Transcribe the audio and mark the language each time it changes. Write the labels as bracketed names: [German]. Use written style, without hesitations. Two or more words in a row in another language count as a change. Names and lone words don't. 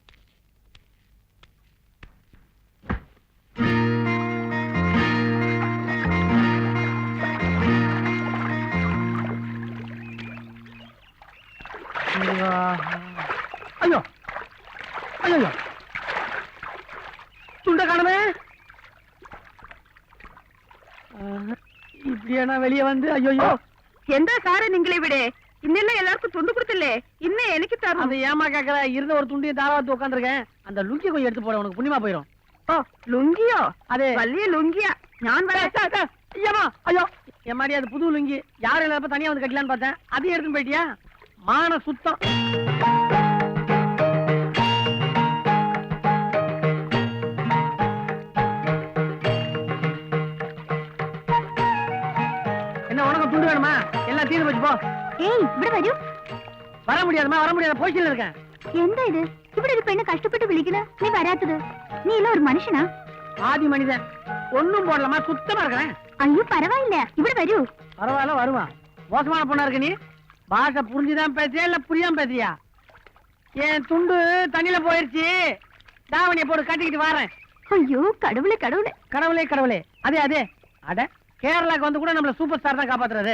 [Tamil] ஐயோ ஐயோ துண்ட காணுமே. இப்படியா நான் வெளியே வந்து ஐயோ [Malayalam] എന്താ സാറേ നിങ്ങൾ ഇവിടെ? [Tamil] இன்னெல்லாம் எல்லாருக்கும் துண்டு கொடுத்தில்லே இன்னும் எனக்கு தரும். அது ஏமா கேக்குற? இருந்த ஒரு துண்டியை தாராத்து உட்காந்துருக்கேன். அந்த லுங்கி கொஞ்சம் எடுத்து போட, உனக்கு புண்ணியமா போயிடும். [Malayalam] ഓ ലുങ്കിയോ? അതെ. വലിയ ലുങ്കിയാ. ഞാൻ വരാം. [Tamil] ஐயம்மா, ஐயோ எம்மாடி, அது புது லுங்கி. யாரும் இல்லாம தனியா வந்து கட்டலான்னு பார்த்தேன். அதையும் எடுத்துன்னு போயிட்டியா? மான சுத்தம். என்ன உனக்கு துண்டு வேணுமா? எல்லாம் தீர்ந்து போச்சு போ. [Malayalam] ഏയ് ഇവിടെ വരൂ. [Tamil] வர முடியாதுமா, வர முடியாது. பொசிஷன்ல இருக்கேன். [Malayalam] എന്താ ഇത്? ഇവിടെ ഒരു പെണ്ണ് കഷ്ടപ്പെട്ട് വിളിക്കണ, നീ വരാത്തത്? നീ എല്ലാം ഒരു മനുഷ്യനാ? [Tamil] ஆதி மனிதன். ஒண்ணும் போடலாமா, சுத்தமா இருக்கிறேன். [Malayalam] അയ്യോ പരവായില്ല, ഇവിടെ വരൂ. [Tamil] பரவாயில்ல, வருவான். மோசமான பொண்ணா இருக்கு நீ. பாஷை புரிஞ்சுதான் பேசுறியா இல்ல புரியாம பேசுறியா? என் துண்டு தண்ணியில போயிருச்சு. தாவணியை போட்டு கட்டிக்கிட்டு வரேன். ஐயோ கடவுளே கடவுளே. கடவுளே கடவுளே. அதே அதே. அட, கேரளாக்கு வந்து கூட நம்மள சூப்பர் ஸ்டார் தான் காப்பாத்துறது.